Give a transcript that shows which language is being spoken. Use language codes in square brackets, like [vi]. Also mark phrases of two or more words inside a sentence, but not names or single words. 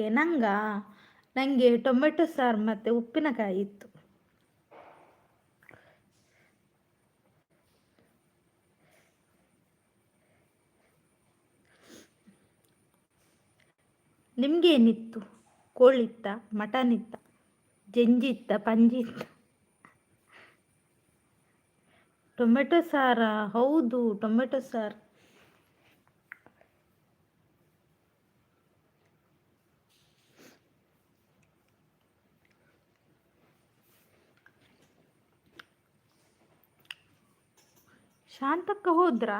[kn] ನನಗೆ ಟೊಮೆಟೊ ಸಾರು ಮತ್ತು ಉಪ್ಪಿನಕಾಯಿ ಇತ್ತು. ನಿಮ್ಗೇನಿತ್ತು? [tcy] ಕೋಳಿ ಇತ್ತ, ಮಟನ್ ಇತ್ತ, ಜಂಜಿ ಇತ್ತ, ಪಂಜಿ ಇತ್ತ? [kn] ಟೊಮೆಟೊ ಸಾರಾ? ಹೌದು, ಟೊಮೆಟೊ ಸಾರು. ಶಾಂತಕ್ಕ ಹೋದ್ರಾ?